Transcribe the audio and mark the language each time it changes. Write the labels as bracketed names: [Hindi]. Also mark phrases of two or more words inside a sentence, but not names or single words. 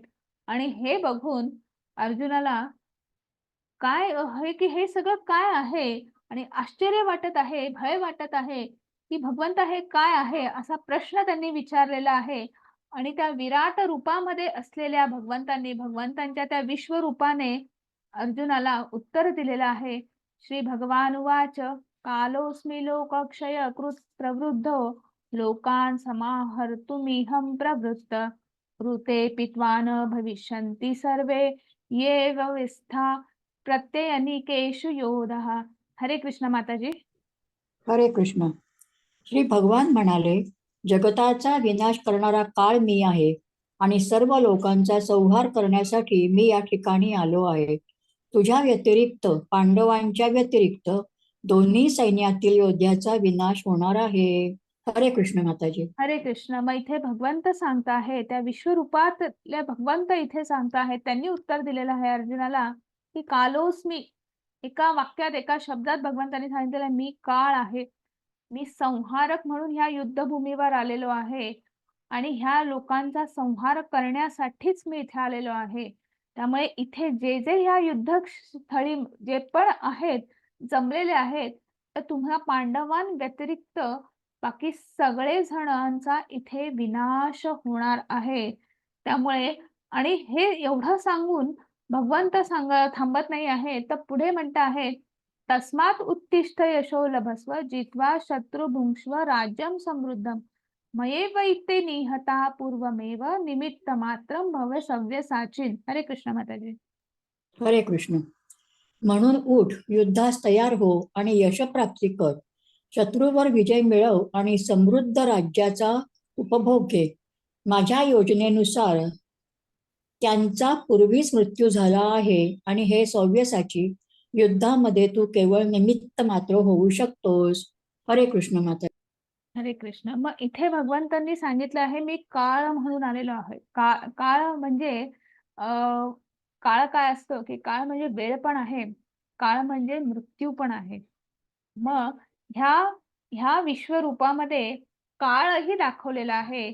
[Marathi] आणि हे बघून अर्जुनाला काय आहे की हे सगळं काय आहे आणि आश्चर्य वाटत आहे, भय वाटत आहे की भगवंत हे काय आहे असा प्रश्न त्यांनी विचारलेला आहे. आणि त्या विराट रूपामध्ये असलेल्या भगवंतांनी भगवंतांच्या त्या विश्वरूपाने अर्जुनाला उत्तर दिलेलं आहे. [Sanskrit] श्री भगवान उवाच कालोस्मि लोकक्षय कृत प्रवृद्धो लोकान् समाहर्तुमिहं प्रवृत्त ऋते पित्वान भविष्यन्ति सर्वे ये व्यवस्था प्रत्ययनिकेषु योधः. हरे कृष्ण माताजी. हरे कृष्ण. [Marathi] श्री भगवान म्हणाले, जगताचा विनाश करणारा काळ मी आहे आणि सर्व लोकांचा संहार करण्यासाठी मी या ठिकाणी आलो आहे. तुझ्या व्यतिरिक्त, पांडवांच्या व्यतिरिक्त दोन्ही सैन्यातील योद्ध्याचा विनाश होणार आहे. [Sanskrit] हरे कृष्ण माताजी. हरे कृष्ण. [Marathi] मग इथे भगवंत सांगता आहे त्या विश्वरूपातल्या भगवंत इथे सांगता आहेत, त्यांनी उत्तर दिलेलं आहे अर्जुनाला की कालोस्मी, एका वाक्यात एका शब्दात भगवंतांनी सांगितलेलं मी काळ आहे. मी संहारक म्हणून ह्या युद्धभूमीवर आलेलो आहे आणि ह्या लोकांचा संहार करण्यासाठीच मी इथे आलेलो आहे. त्यामुळे इथे जे जे ह्या युद्धस्थळी जे पण आहेत, जमलेले आहेत, तर तुम्हा पांडवांव्यतिरिक्त बाकी सगळे जणांचा इथे विनाश होणार आहे. त्यामुळे आणि हे एवढं सांगून भगवंत थांबत नाही आहे, तर पुढे म्हणत आहेत, [Sanskrit] तस्मात् उत्तिष्ठ यशो लभस्व जित्वा शत्रू भुंक्ष्व राज्यं समृद्धम मयेव इत्ते निहता पूर्वमेव निमित्त मात्रम भव सव्यसाचिन. हरे कृष्ण माताजी. हरे कृष्ण. [Marathi] म्हणून उठ, युद्धास तयार हो आणि यशप्राप्ती कर. शत्रूवर विजय मिळव आणि समृद्ध राज्याचा उपभोग घे. माझ्या योजनेनुसार त्यांचा पूर्वीच मृत्यू झाला आहे आणि हे सव्यसाची, युद्धामध्ये तू केवळ निमित्त मात्र होऊ शकतोस. [Sanskrit] हरे कृष्ण माता. हरे कृष्ण. [Marathi] मग इथे भगवंतांनी सांगितलं आहे, मी काळ म्हणून आलेलो आहे. काळ म्हणजे काळ काय असतं, की काळ म्हणजे वेळ पण आहे, काळ म्हणजे मृत्यू पण आहे. मग ह्या ह्या विश्वरूपामध्ये काळही दाखवलेला आहे.